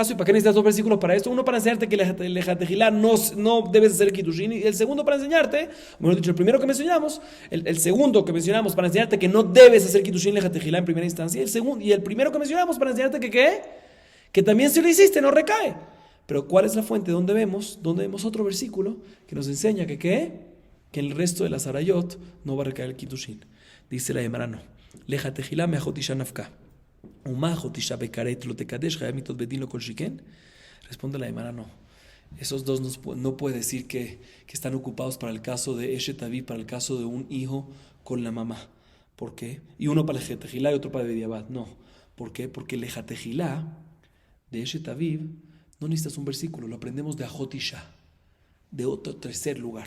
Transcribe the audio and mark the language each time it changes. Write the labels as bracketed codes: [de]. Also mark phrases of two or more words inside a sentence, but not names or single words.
[es] ¿Y para qué necesitas dos versículos para esto? Uno para enseñarte que el lejatejilá no debes hacer kiddushin, y el segundo para enseñarte, bueno dicho, el primero que mencionamos, el segundo que mencionamos para enseñarte que no debes hacer kiddushin lejatejilá en primera instancia, y el primero que mencionamos para enseñarte que también si lo hiciste no recae. Pero ¿cuál es la fuente? ¿Dónde vemos otro versículo que nos enseña que el resto de las arayot no va a recaer el kiddushin? Dice la Gemara, no. [he] לכתחילה מאחותו נפקא. ומה אחותו בכרת לא תקדש, חייבי מיתות בית דין לא כל שכן. [es] Responde la Gemara, no. Esos dos no puede decir que están ocupados para el caso de [he] אשת אביו, [es] para el caso de un hijo con la mamá. ¿Por qué? Y uno para lejatejilá y otro para bediabad. No. ¿Por qué? Porque lejatejilá de [he] אשת אביו [es] no necesitas un versículo, lo aprendemos de ajotisha, de otro tercer lugar.